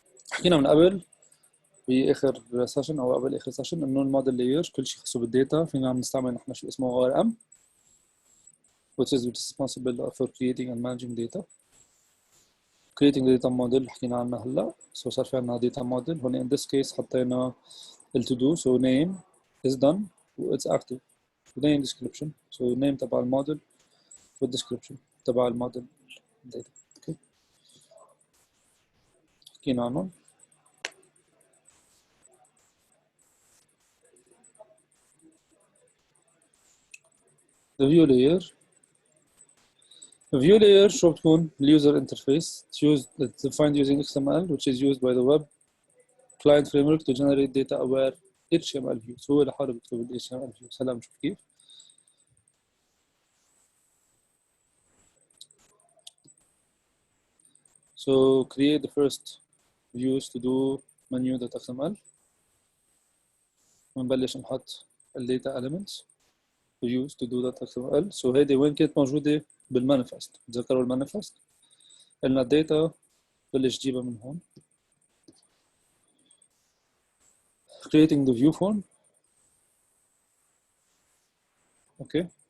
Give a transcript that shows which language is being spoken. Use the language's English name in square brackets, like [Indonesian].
[Arabic] حكينا من قبل باخر سيشن او قبل اخر سيشن انه الموديل لاير كل شيء خاصه بالداتا فينا عم نستعمل نحن شيء اسمه RM [English] which is responsible for creating and managing data. creating data model [Arabic] حكينا عنها هلا. [English] so [Arabic] صار في عندنا [English] data model هون in this case حطينا ال to do so name is done it's active name description so name تبع الموديل والدescription تبع الموديل data. [Arabic] اوكي حكينا عنهم. [English] the view layer view layer [Arabic] شو بتكون اليوزر انترفيس [English] it's defined using XML which is used by the web client framework to generate data aware HTML views. [Arabic] هو لحاله بيكتب ال HTML views. هلا بنشوف كيف. [English] So create the first views to do menu.xml. [Arabic] ونبلش نحط ال data elements views to do .xml. so هيدي وين كانت موجودة بالمانيفست. تذكروا المانيفست؟ قلنا الداتا بلش جيبها من هون. [English] creating the view form. okay.